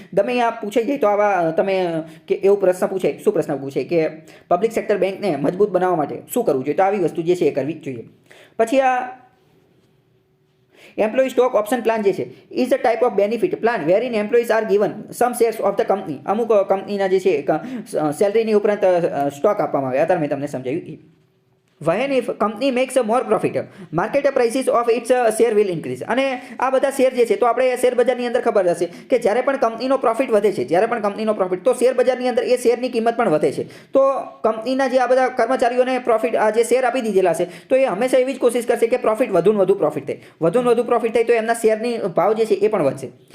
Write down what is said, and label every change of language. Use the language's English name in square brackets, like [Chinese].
[Gujarati] ગમે અહીંયા પૂછાઈ જાય તો આવા તમે કે એવું પ્રશ્ન પૂછાય, શું પ્રશ્ન પૂછાય કે પબ્લિક સેક્ટર બેંકને મજબૂત બનાવવા માટે શું કરવું જોઈએ? તો આવી વસ્તુ જે છે એ કરવી જોઈએ. પછી આ [English] employee stock option plan [Gujarati] જે છે [English] Is a type of benefit plan wherein employees are given some shares of the company. [Gujarati] અમુક કંપનીના જે છે સેલરીની ઉપરાંત સ્ટોક આપવામાં આવે. અત્યારે મેં તમને સમજાવ્યું. [English] when if company makes a more profit market prices of its share will increase. [Gujarati] અને આ બધા શેર જે છે તો આપણે શેર બજારની અંદર ખબર હશે કે જ્યારે પણ કંપનીનો પ્રોફિટ વધે છે, તો શેર બજારની અંદર એ શેરની કિંમત પણ વધે છે. તો કંપનીના જે આ બધા કર્મચારીઓને પ્રોફિટ આ જે શેર આપી દીધેલા છે તો એ હંમેશા એવી જ કોશિશ કરશે કે પ્રોફિટ વધુ પ્રોફિટ થાય તો એમના શેરની ભાવ જે છે એ પણ વધશે.